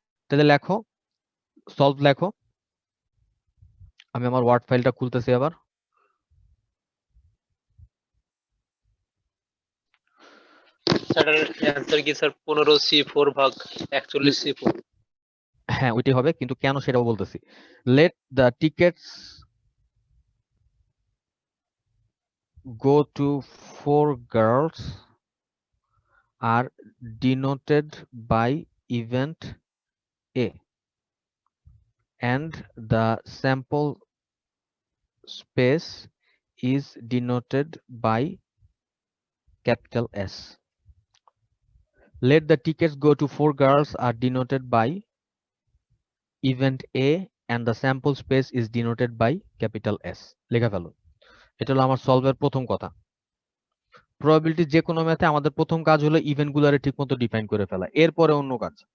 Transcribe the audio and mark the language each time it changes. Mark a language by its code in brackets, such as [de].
[bn] তাহলে লেখো, সলভ লেখো। আমি আমার ওয়ার্ড ফাইলটা খুলতেছি আবার। স্যার অ্যান্সার কি স্যার 15C4 ভাগ 41C4? হ্যাঁ ওইটাই হবে, কিন্তু কেন সেটাও বলতেছি। [en] Let the tickets go to 4 girls are denoted by event A and the sample space is denoted by capital S. Let the tickets go to 4 girls are denoted by event A and the sample space is denoted by capital S. [bn] লেখা ফেলো। এটা হলো আমার সলভের প্রথম কথা। Probability যে কোনো ম্যাথে আমাদের প্রথম কাজ হলো ইভেন্ট গুলারে ঠিকমতো ডিফাইন করে ফেলা, এরপরে অন্য কাজ।